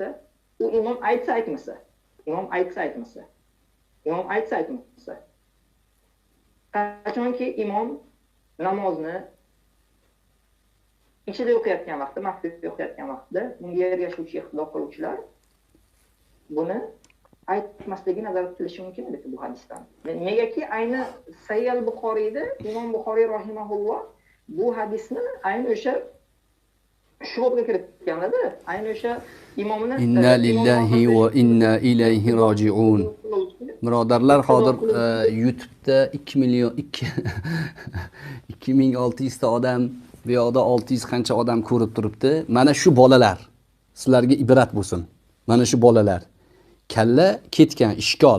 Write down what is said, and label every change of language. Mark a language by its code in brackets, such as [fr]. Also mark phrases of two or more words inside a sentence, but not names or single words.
[uz] U imom aytsa aytmasa, qachonki imom namozni ichida o'qiyotgan vaqtda, maxfiy o'qiyotgan vaqtda bunga ergashuvchi ixtilof qiluvchilar buni aytmasligi nazarda tutilishi mumkin edi bu hadisdan. Negaki ayni Sahih al-Buxoriyda Imom Buxoriy rahimahulloh bu hadisni ayni o'sha shubhaga kiritganlar-da. Ayni o'sha imomni [ar] إنا لله وإنا إليه راجعون. [uz] Birodarlar, hozir YouTube'da 2600 ta odam, bu yoqda 600 qancha odam ko'rib turibdi. Mana shu bolalar sizlarga ibrat bo'lsin. Mana shu bolalar kalla ketgan ishkol.